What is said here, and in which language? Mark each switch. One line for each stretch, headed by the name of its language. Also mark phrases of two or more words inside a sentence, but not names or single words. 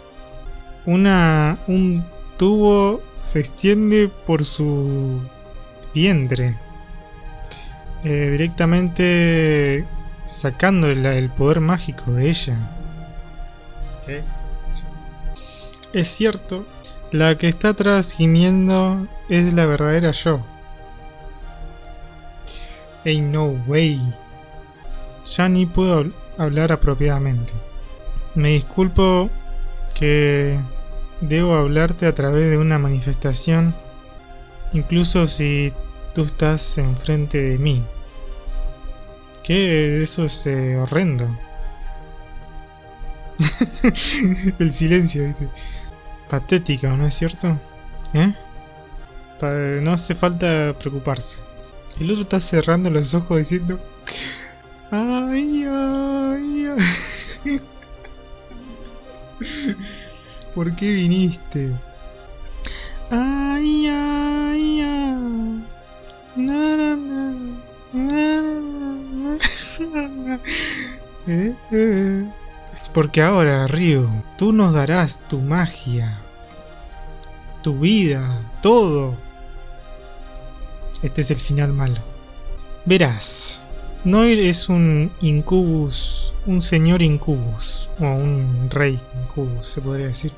Spanish: Un tubo se extiende por su vientre, directamente sacando el poder mágico de ella. ¿Qué? Es cierto, la que está atrás gimiendo es la verdadera yo.
English: Ain't no way.
Spanish: Ya ni puedo hablar apropiadamente. Me disculpo que debo hablarte a través de una manifestación, incluso si tú estás enfrente de mí. Que eso es horrendo. El silencio, ¿viste? Patético, ¿no es cierto? ¿Eh? No hace falta preocuparse. El otro está cerrando los ojos diciendo... Ay, ay, ay. ¿Por qué viniste? Ay, ay, ay. Na, na, na, na, na, na. Porque ahora, Ryu, tú nos darás tu magia, tu vida, todo. Este es el final malo. Verás, Noir es un incubus, un señor incubus, o un rey incubus, se podría decir.